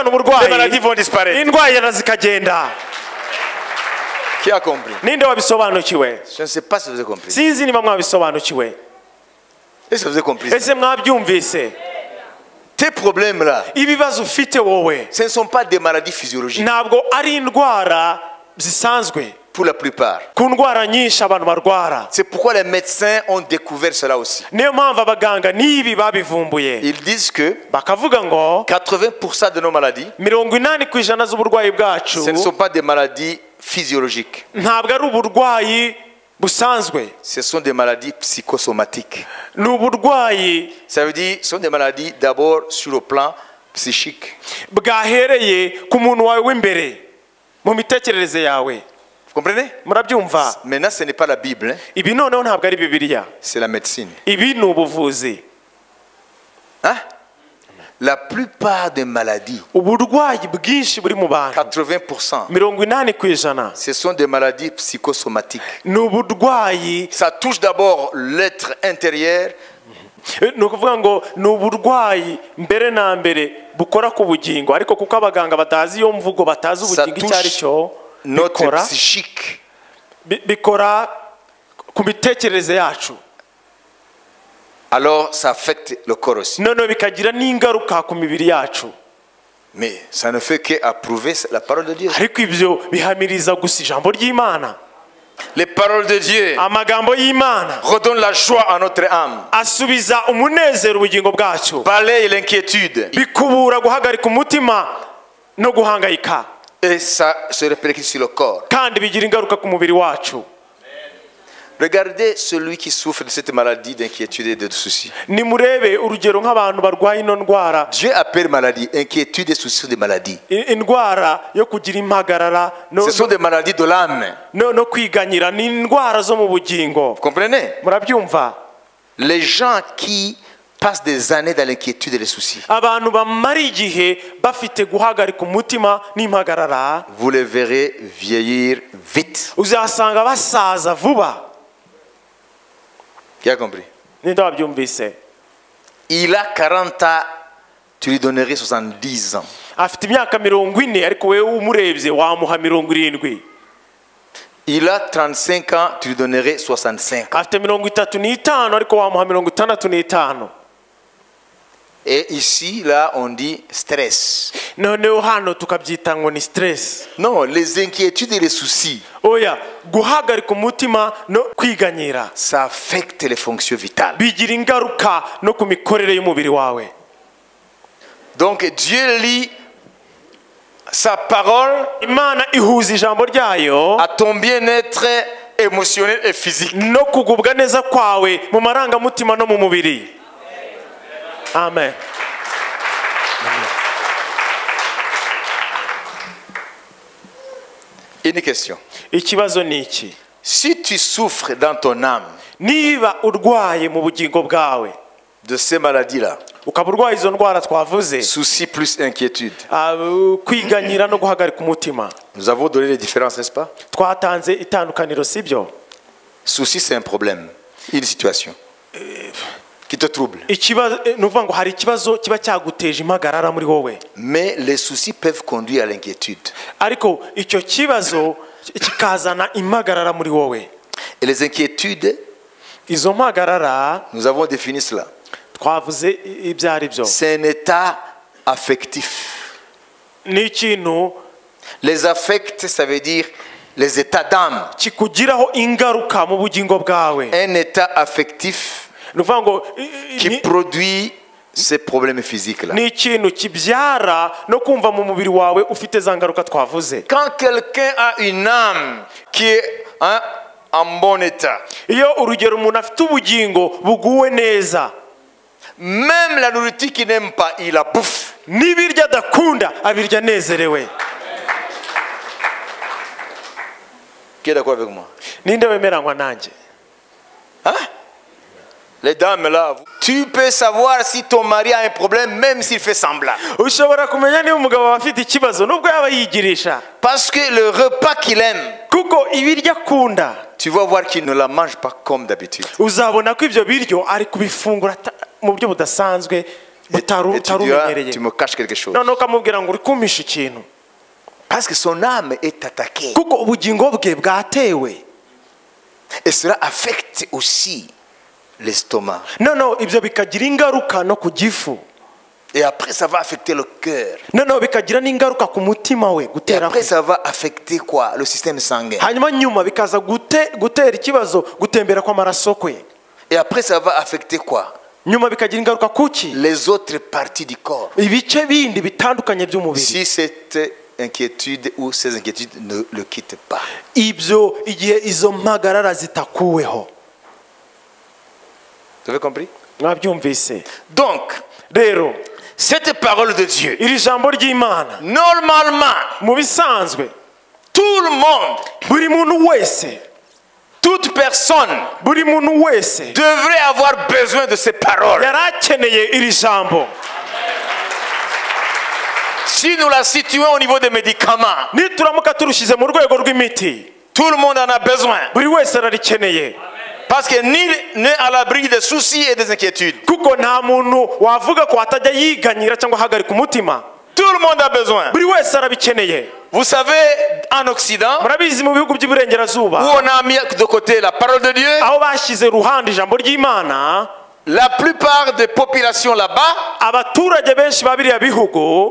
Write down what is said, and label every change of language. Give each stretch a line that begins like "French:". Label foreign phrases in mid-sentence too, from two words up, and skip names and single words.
French: les
Kinyarwanda: uburwayi,
French: maladies vont disparaître.
Kinyarwanda: indwara zikagenda.
French: Qui a compris?
Kinyarwanda: ninde wabisobanukiwe?
French: Je ne sais pas si vous avez compris.
Kinyarwanda: sinzi niba mwabisobanukiwe.
French: Est-ce que vous avez compris?
Kinyarwanda: ese mwabyumvise?
French: Tes problèmes-là,
Kinyarwanda: ibibazo ufite wowe
French: ce ne sont pas des maladies physiologiques.
Kinyarwanda: ntabwo ari indwara zisanzwe.
French: Pour la plupart.
Kinyarwanda: ku ndwara nyinshi abantu barwara,
French: C'est pourquoi les médecins ont découvert cela aussi.
Kinyarwanda: niyo mpamvu abaganga n'ibi babivumbuye,
French: Ils disent que
Kinyarwanda: bakavuga ngo
French: 80% de nos maladies,
Kinyarwanda: 80% z'uburwayi bwacu
French: ce ne sont pas des maladies physiologiques.
Kinyarwanda: ntabwo ari uburwayi busanzwe,
French: Ce sont des maladies psychosomatiques.
Kinyarwanda: ni uburwayi
French: Ça veut dire ce sont des maladies d'abord sur le plan psychique.
Kinyarwanda: bwahereye ku muntu wawe w'imbere mu mitekerereze yawe.
French: Vous comprenez?
Kinyarwanda: murabyumva?
French: Maintenant, ce n'est pas la Bible, hein,
Kinyarwanda: ibi noneho ntabwo ari bibiliya,
French: c'est la médecine.
Kinyarwanda: ibi ni ubuvuzi.
French: Hein? La plupart des maladies,
Kinyarwanda: uburwayi bwinshi buri mu bantu
French: 80%,
Kinyarwanda: 80%,
French: ce sont des maladies psychosomatiques.
Kinyarwanda: ni uburwayi,
French: Ça touche d'abord l'être intérieur,
Kinyarwanda: ni ukuvuga ngo ni uburwayi mbere na mbere bukora ku bugingo, ariko kuko abaganga batazi iyo mvugo, batazi
French: ça
Kinyarwanda: ubugingo icyo ari
French: touche
Kinyarwanda: cyo,
French: notre
Kinyarwanda: bikora
French: psychique.
Kinyarwanda: bikora ku mitekerereze yacu,
French: Alors ça affecte le corps aussi.
Kinyarwanda: noneho bikagira n'ingaruka ku mibiri yacu.
French: Mais ça ne fait qu'approuver la parole de Dieu.
Kinyarwanda: ariko ibyo bihamiriza gusa ijambo ry'Imana.
French: Les paroles de Dieu
Kinyarwanda: amagambo y'Imana
French: redonnent la joie à notre âme,
Kinyarwanda: asubiza umunezero ubugingo bwacu,
French: balaye l'inquiétude
Kinyarwanda: bikubura guhagarika umutima no guhangayika,
French: et ça se répercute sur le corps.
Kinyarwanda: kandi bigira ingaruka ku mubiri wacu.
French: Regardez celui qui souffre de cette maladie d'inquiétude et de soucis.
Kinyarwanda: nimurebe urugero nk'abantu barwaye ino ndwara,
French: Dieu appelle maladie, inquiétude et soucis sont des maladies.
Kinyarwanda: indwara yo kugira impagarara
French: Ce sont des maladies de l'âme.
Kinyarwanda: no kwiganyira, ni indwara zo mu bugingo.
French: Vous comprenez?
Kinyarwanda: murabyumva?
French: Les gens qui passent des années dans l'inquiétude et les soucis,
Kinyarwanda: abantu bamara igihe bafite guhagarika umutima n'impagarara,
French: vous les verrez vieillir vite.
Kinyarwanda: uzasanga basaza vuba.
French: Qui a compris?
Kinyarwanda: ninde wabyumvise?
French: Il a 40 ans, tu lui donnerais 70 ans.
Kinyarwanda: afite imyaka 40, ariko wewe umurebye wamuha 70.
French: Il a 35 ans, tu lui donnerais 65 ans.
Kinyarwanda: afite 35, ariko wamuha 65.
French: Et ici, là, on dit stress.
Kinyarwanda: noneho hano tukabyita ngo ni stress.
French: Non, les inquiétudes et les soucis,
Kinyarwanda: oya, guhagarika umutima no kwiganyira
French: ça affecte les fonctions vitales.
Kinyarwanda: bigira ingaruka no ku mikorere y'umubiri wawe.
French: Donc Dieu lit sa parole
Kinyarwanda: Imana ihuza ijambo ryayo
French: à ton bien-être émotionnel et physique.
Kinyarwanda: no kugubwa neza kwawe mu marangamutima no mu mubiri.
French: Amen. Une question.
Kinyarwanda: Ikibazo ni iki?
French: Si tu souffres dans ton âme
Kinyarwanda: niba urwaye mu bugingo bwawe,
French: de ces maladies-là,
Kinyarwanda: ukaba urwaye izo ndwara twavuze,
French: soucis plus inquiétude,
Kinyarwanda: kwiganyira no guhagarika umutima,
French: nous avons donné les différences, n'est-ce pas?
Kinyarwanda: twatanze itandukaniro, sibyo?
French: Souci, c'est un problème, une situation qui te trouble.
Kinyarwanda: Ikibazo ni ukuvuga ngo hari ikibazo kiba cyaguteje impagarara muri wowe,
French: Mais les soucis peuvent conduire à l'inquiétude.
Kinyarwanda: ariko icyo kibazo kikazana impagarara muri wowe.
French: Et les inquiétudes,
Kinyarwanda: Izo mpagarara
French: nous avons défini cela.
Kinyarwanda: twavuze ibyo ari byo,
French: C'est un état affectif.
Kinyarwanda: ni ikintu
French: Les affects, ça veut dire les états d'âme.
Kinyarwanda: kikugiraho ingaruka mu bugingo bwawe.
French: Un état affectif
Kinyarwanda: Ni ukuvuga ngo
French: qui produit ces problèmes physiques-là.
Kinyarwanda: ni ikintu kibyara no kumva mu mubiri wawe ufite za ngaruka twavuze.
French: Quand quelqu'un a une âme qui est en bon état,
Kinyarwanda: iyo urugero umuntu afite ubugingo buguwe neza,
French: même la nourriture qu'il n'aime pas, il la bouffe.
Kinyarwanda: n'ibiryo adakunda abirya anezerewe.
French: Qui est d'accord avec moi?
Kinyarwanda: Ninde wemeranywa nanjye?
French: Hein? Les dames là, tu peux savoir si ton mari a un problème même s'il fait semblant.
Kinyarwanda: ushobora kumenya niba umugabo afite ikibazo nubwo yaba yigirisha
French: Parce que le repas qu'il aime,
Kinyarwanda: kuko ibiryo akunda
French: tu vas voir qu'il ne la mange pas comme d'habitude.
Kinyarwanda: uzabona ko ibyo biryo ari kubifungura mu buryo budasanzwe
French: Et tu diras,
Kinyarwanda: utarumenyereye
French: tu me caches quelque chose.
Kinyarwanda: noneho ukamubwira ngo uri kumpisha ikintu
French: Parce que son âme est attaquée.
Kinyarwanda: kuko ubugingo bwe bwatewe
French: Et cela affecte aussi l'estomac.
Kinyarwanda: noneho ibyo bikagira ingaruka no ku gifu
French: Et après, ça va affecter le cœur.
Kinyarwanda: noneho bikagira n'ingaruka ku mutima we
French: Et
Kinyarwanda: gutera
French: après,
Kinyarwanda: kwe
French: ça va affecter quoi? Le système sanguin.
Kinyarwanda: hanyuma nyuma bikaza gutera ikibazo gutembera kw'amaraso kwe
French: Et après, ça va affecter quoi?
Kinyarwanda: nyuma bikagira ingaruka kuki
French: Les autres parties du corps.
Kinyarwanda: ibice bindi bitandukanye by'umubiri
French: Si cette inquiétude ou ces inquiétudes ne le quittent pas.
Kinyarwanda: ibyo igihe izo mpagarara zitakuweho
French: Vous avez compris?
Kinyarwanda: mwabyumvise
French: Donc,
Kinyarwanda: rero
French: cette parole de Dieu,
Kinyarwanda: iri jambo ry'imana
French: normalement,
Kinyarwanda: mu bisanzwe
French: tout le monde,
Kinyarwanda: buri muntu wese
French: toute personne
Kinyarwanda: buri muntu wese
French: devrait avoir besoin de ces paroles.
Kinyarwanda: yari akeneye iri jambo
French: Si nous la situons au niveau des médicaments,
Kinyarwanda: nituramuka turushyize mu rwego rw'imiti
French: tout le monde en a besoin.
Kinyarwanda: buri wese ararikeneye
French: Parce que ni n'est à l'abri des soucis et des inquiétudes.
Kinyarwanda: kuko nta muntu wavuga ko atajya yiganyira cyangwa ahagarika umutima
French: Tout le monde a besoin.
Kinyarwanda: buri wese arabikeneye
French: Vous savez, en Occident,
Kinyarwanda: murabizi mu bihugu
French: où
Kinyarwanda: by'iburengerazuba
French: on a mis de côté la parole de Dieu,
Kinyarwanda: aho bashyize ruhande ijambo ry'imana
French: la plupart des populations là-bas
Kinyarwanda: abaturage benshi ba biriya bihugu